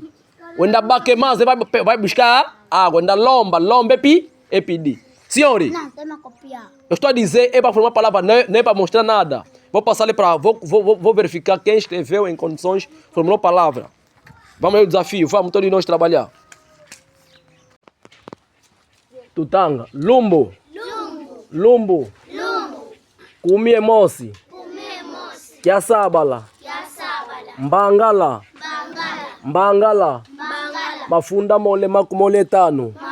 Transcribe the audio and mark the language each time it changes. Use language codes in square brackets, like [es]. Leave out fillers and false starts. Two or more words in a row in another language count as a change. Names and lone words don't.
[pt] O [kg] endabaque masa [pt] vai buscar água. Lombe é pedir. Senhores, não, tem uma copiar. Eu estou a dizer, é para formar palavra, não é para mostrar nada. Vou passar ali para... Vou verificar quem escreveu em condições, formulou palavra. Vamos ao desafio, vamos todos nós trabalhar. [kg] Tutanga, lumbo. Kumie mosi. Kiasabala. Mbangala. Mafunda mole makumoletano.